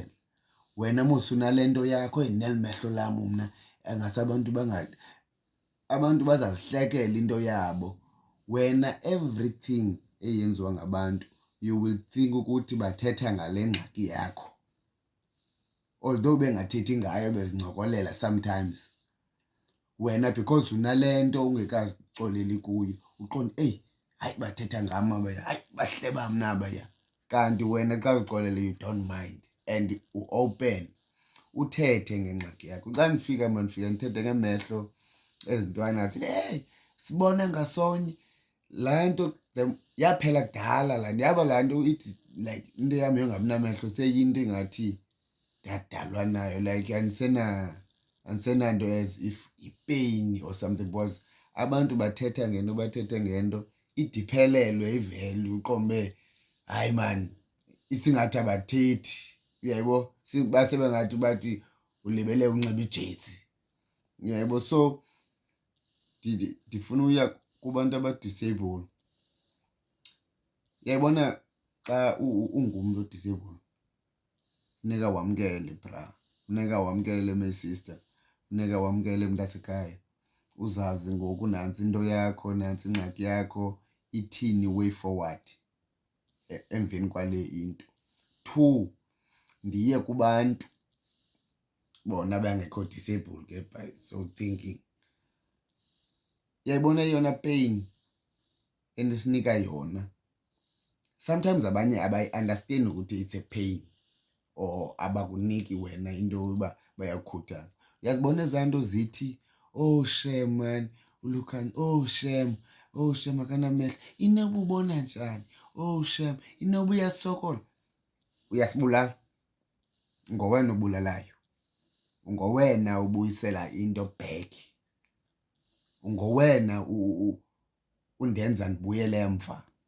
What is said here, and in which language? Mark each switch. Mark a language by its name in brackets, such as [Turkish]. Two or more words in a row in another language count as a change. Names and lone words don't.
[Xhosa] Wena mos unale nto yakho neli mehlo lam mna, engase abantu bazazihlekela into yabo. Wena everything eyenziwa ngabantu [English] you will think [Xhosa] ukuthi bathetha ngale ngxaki yakho, although bengathethi ngayo bezincokolela sometimes. Wena because unale nto ungekazixoleli kuyo uqonde hayi bathetha ngam abaya, hayi bahleba mna abaya. Kanti wena xa uzixolele [English] you don't mind [Xhosa] and u-open uthethe ngengxaki yakho. Xa ndifika ndithethe ngemehlo ezintwana athi hey sibona ngasonye, laa nto yaphela kudala laa nto, yaba laa nto ithi like into yam yongabinamehlo seyinto engathi ndadalwa nayo, like andisenanto [English] as if [Xhosa] ipain [English] or something, [Xhosa] because abantu bathetha ngento idiphelelwe ivele uqombe hayi man isingathi abathethi, uyayibo, basebengathi bathi ulibele unxiba ijezi, uyayibo. So ndifuna uya kubantu abadiseyibhuli. Uyayibona xa ungumntu odiseyibhuli funeka wamkele bra, funeka wamkele [English] my sister, [Xhosa] funeka wamkele mntasekhaya, uzazi ngoku nantsi into yakho, nantsi ingxaki yakho, ithini [English] way forward [Xhosa] emveni kwale into. 2, ndiye kubantu bona bangekho disabled ke [English] by so thinking. [Xhosa] Uyayibona yona pain endisinika yona, sometimes abanye abayi-understand ukuthi [English] it's a pain [Xhosa] or abakuniki wena into yoba bayakukhuthaza. Uyazibona ezaa nto zithi [English] oh shem man [Xhosa] uLukhanya, [English] oh shem [Xhosa] akanamehlo, inoba ubona njani, [English] oh shem [Xhosa] inoba uyasokola. Uyasibulala, ngowena obulalayo, ngowena ubuyisela into back, ngowena undenza ndibuyele emva.